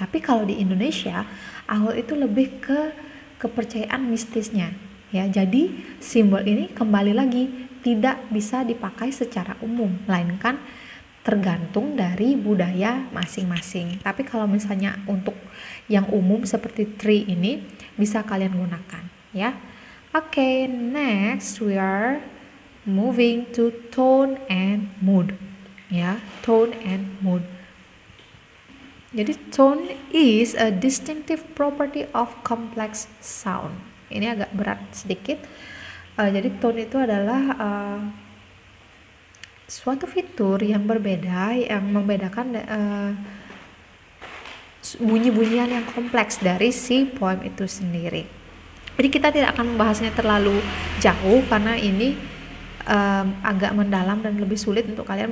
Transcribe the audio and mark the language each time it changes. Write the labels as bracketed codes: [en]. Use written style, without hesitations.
[id] Tapi kalau di Indonesia, owl itu lebih ke kepercayaan mistisnya, ya. Jadi simbol ini kembali lagi tidak bisa dipakai secara umum, melainkan tergantung dari budaya masing-masing. Tapi kalau misalnya untuk yang umum seperti tree ini bisa kalian gunakan, ya. [en] Oke, next we are moving to tone and mood, ya. Tone and mood. Jadi tone is a distinctive property of complex sound. [id] Ini agak berat sedikit. Jadi tone itu adalah suatu fitur yang berbeda, yang membedakan bunyi-bunyian yang kompleks dari si poem itu sendiri. Jadi kita tidak akan membahasnya terlalu jauh karena ini agak mendalam dan lebih sulit untuk kalian.